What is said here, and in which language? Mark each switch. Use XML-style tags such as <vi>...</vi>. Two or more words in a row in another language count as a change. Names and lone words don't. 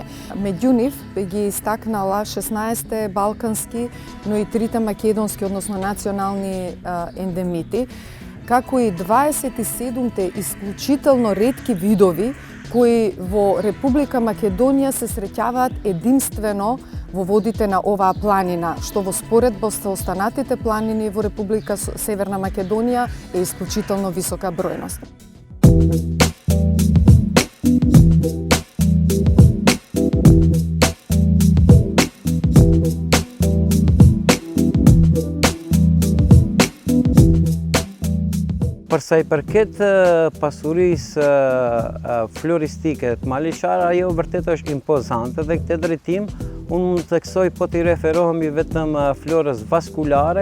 <mk>Меѓу нив ги истакнала 16 балкански, но и 3 македонски, односно национални ендемити, како и 27 исклучително ретки видови кои во Република Македонија се среќаваат единствено во водите на оваа планина, што во споредба со останатите планини во Република Северна Македонија е исклучително висока бројност.</mk> <sq>Për sa i përket pasurisë floristike të Malishar, ajo vërtet është impozante dhe këtë drejtim unë mund të theksoj po t'i referohemi vetëm florës vaskulare.</sq>